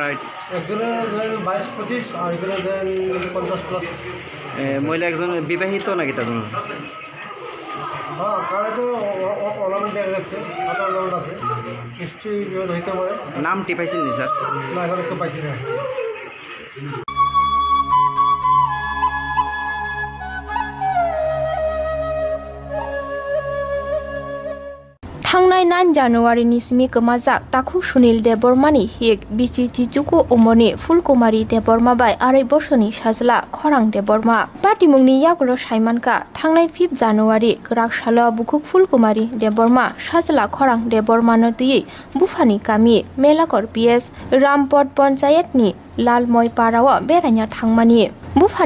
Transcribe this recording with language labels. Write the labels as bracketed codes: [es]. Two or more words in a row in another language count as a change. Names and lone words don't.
[bn] একজনের ধরেন 22-25 আর একজনের ধরেন 50+। মহিলা একজন বিবাহিত নাকি তার? হ্যাঁ, কারণে তো অনামেন্ট দেখা যাচ্ছে, হাতে অনামেন্ট আছে, নিশ্চয়ই বিবাদ হইতে পারে। নামটি পাইছেন নি স্যার? না, এখন একটু পাইছি না। [trp] थांनाय 9 जानुवारिनि सिमि गोमाजाक ताखु सुनील देबबर्मानि हिक बिसि चिचुकु ओमनि फुलकुमारी देबबर्मा बाय 2 बोसोरनि साजला खरां देबबर्मा पाटिमुंनि यागुलो साइमानका थांनाय 5 जानुवारि गराकसाल बुकुक फुलकुमारी देबबर्मा साजला खरां देबबर्मानो दुयै बुफानि गामि मेलाकर पिएस रामपट पन्चायतनि लालमय पाराव बेरायना थांमानि बुफानि